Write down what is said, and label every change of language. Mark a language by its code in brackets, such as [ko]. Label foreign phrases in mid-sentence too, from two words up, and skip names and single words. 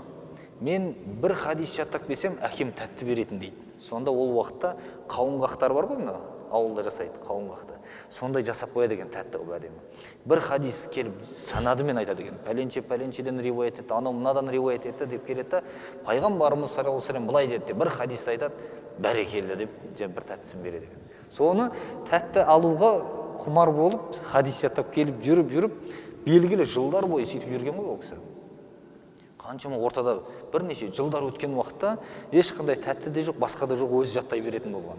[kk] Мен бір хадис жаттап келсем, әкем тәтті беретін дейді. Сонда ол уақытта қауынғақтар бар ғой, ауылда жасайды қауынғақты. Сондай жасап қояды екен тәтті қылып әдемі. Бір хадис келіп санадымен айтады екен. Пәленшеден риуаят етті, анау мынадан риуаят етті деп келеді. Пайғамбарымыз [ar] صلى الله عليه وسلم [kk] былай деді деп бір хадисті айтады, бәрекелді деп бір тәттісін береді екен. Соны тәтті алуға құмар болып, хадис жаттап келіп жүріп, белгілі жылдар бойы сөйтіп жүрген ғой ол кісі. Қаншама ортада бірнеше жылдар өткен уақытта ешқандай тәтті де жоқ, басқа да жоқ, өзі жаттай беретін болған.